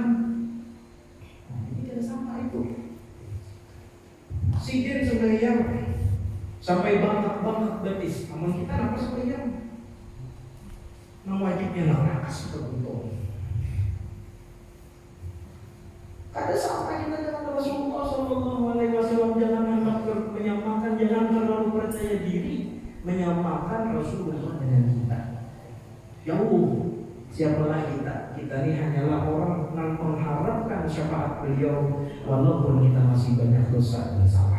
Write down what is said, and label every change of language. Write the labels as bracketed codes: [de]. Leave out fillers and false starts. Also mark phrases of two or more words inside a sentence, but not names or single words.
[id] Ini tidak sama itu. [bjn] Sidin sembahyang sampai bangkak betis. Namun kita apa sembahyang? Nang wajibnya nakas betul. Kada sama kita dengan Rasulullah SAW. [id] Jangan hendak menyamakan, jangan terlalu percaya diri menyamakan Rasulullah dengan kita. Jauh. Siapalah kita? Kita ini hanyalah orang yang mengharapkan syafaat beliau walaupun kita masih banyak dosa dan salah.